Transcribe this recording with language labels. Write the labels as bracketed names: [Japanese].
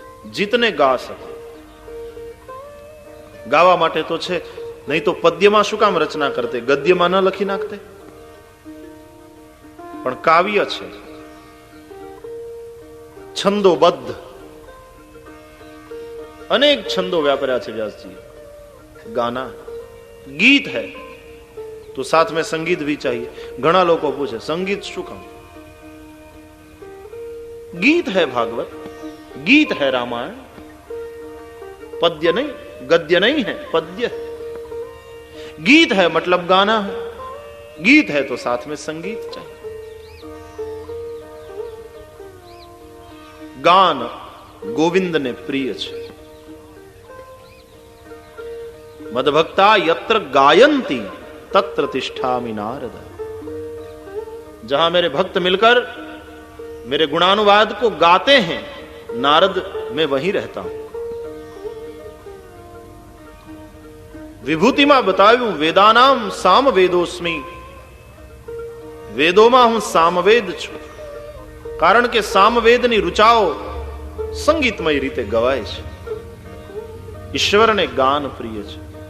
[Gujarati] જીતને ગા શકે. ગાવા માટે તો છે નહીં તો પદ્યમાં શું કામ રચના કરતે, ગદ્યમાં ન લખી નાખતે? પણ કાવ્ય છે, છંદોબદ્ધ, અનેક છંદો વ્યાપર્યા છે વ્યાસજી. ગાના ગીત [Hindi] है तो साथ में संगीत भी चाहिए. [Gujarati] घना लोग पूछे संगीत शू काम? [Hindi] गीत है भागवत, गीत है रामायण, पद्य नहीं, गद्य नहीं है, पद्य है. गीत है मतलब गाना है, गीत है तो साथ में संगीत चाहिए. गान गोविंद ने प्रिय है. [Sanskrit] मदभक्ता यत्र गायन्ति तत्र तिष्ठामि नारद. [Hindi] जहां मेरे भक्त मिलकर मेरे गुणानुवाद को गाते हैं, नारद मैं वहीं रहता हूं. [Gujarati] विभूतिમાં બતાવ્યું વેદાનામ સામવેદોસ્મિ. વેદોમાં હું સામવેદ છું, કારણ કે સામવેદની ઋચાઓ સંગીતમય રીતે ગવાય છે. ઈશ્વરને ગાન પ્રિય છે.